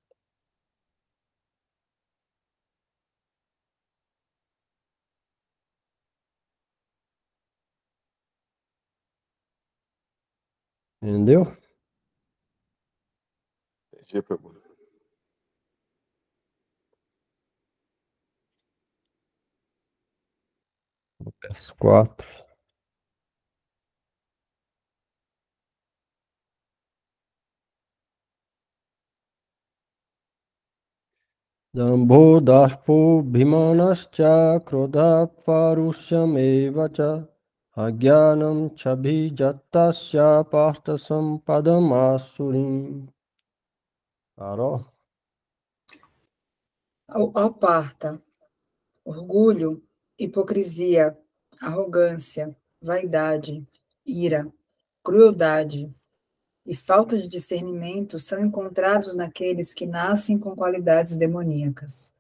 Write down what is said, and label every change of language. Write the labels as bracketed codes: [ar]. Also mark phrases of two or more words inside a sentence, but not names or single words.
[pt] Entendeu? Entendi, Prabhu. Verso 4. [sa] दम्भो दर्पो भिमानश्च क्रोध पारुष्यमेव च अज्ञानं चाभिजातस्य पार्थ सम्पदमासुरीम्. [pt] Carol? Ó parta, orgulho, hipocrisia, arrogância, vaidade, ira, crueldade e falta de discernimento são encontrados naqueles que nascem com qualidades demoníacas.